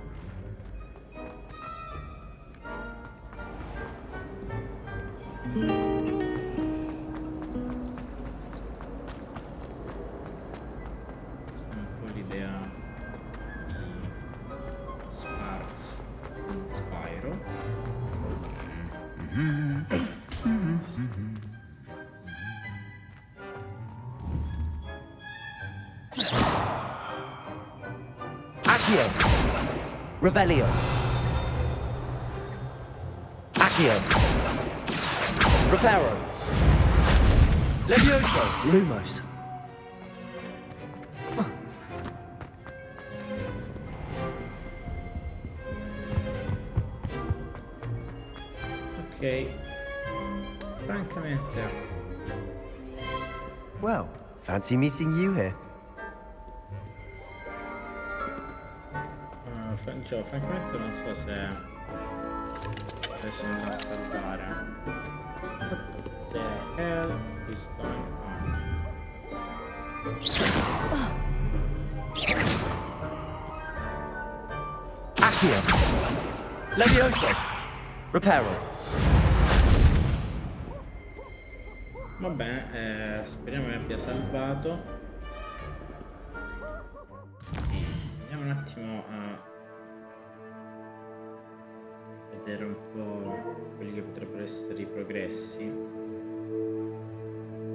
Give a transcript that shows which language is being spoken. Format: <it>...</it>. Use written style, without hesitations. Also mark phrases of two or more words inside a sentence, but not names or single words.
<it>Questa è un po' l'idea di Sparks in Spyro. Accio. Revelio. Accio. Reparo. Levioso. Lumos. Ok, francamente,</it> <en>Well, fancy meeting you here.</en> <it>francamente non so se adesso andrò a salvare.</it> <en>What the hell is going on?</en> <it>Accio. Levioso. Reparo. Va bene, speriamo che abbia salvato. Andiamo un attimo a vedere un po' quelli che potrebbero essere i progressi.</it>